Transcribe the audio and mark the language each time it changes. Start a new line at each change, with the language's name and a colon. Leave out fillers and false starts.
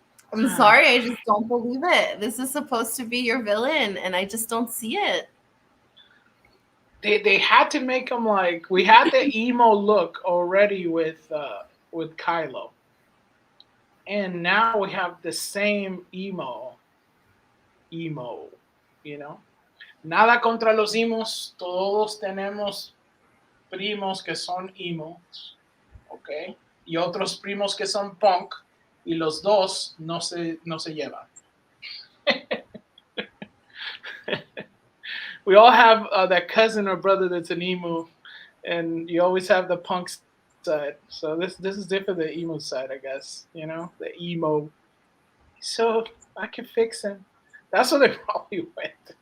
English: I'm sorry, I just don't believe it. This is supposed to be your villain, and I just don't see it. They had to make him like we had the emo look already with Kylo, and now we have the same emo, you know.
Spanish: Nada contra los emos, todos tenemos primos que son emos, ¿ok? Y otros primos que son punk, y los dos no se llevan.
English: We all have that cousin or brother that's an emo, and you always have the punk side. So this is different than the emo side, I guess. The emo. So I can fix him. That's what they probably went.